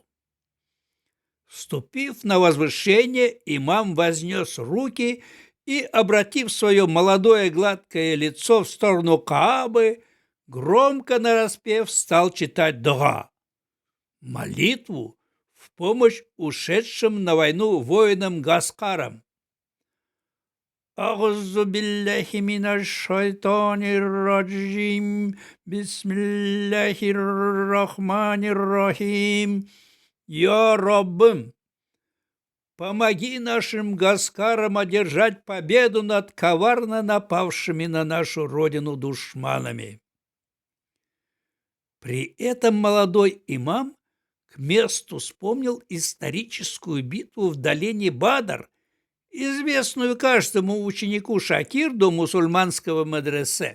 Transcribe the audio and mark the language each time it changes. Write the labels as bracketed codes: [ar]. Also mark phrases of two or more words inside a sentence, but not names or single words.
[ru] Вступив на возвышение, имам вознес руки и, обратив свое молодое гладкое лицо в сторону Каабы, громко нараспев стал читать дуа, молитву в помощь ушедшим на войну воинам Гаскарам. [ar] أعوذ بالله من الشيطان الرجيم بسم الله الرحمن الرحيم. [ru] Я Раббым, помоги нашим Гаскарам одержать победу над коварно напавшими на нашу родину душманами. При этом молодой имам к месту вспомнил историческую битву в долине Бадр, известную каждому ученику Шакирду мусульманского мадресе.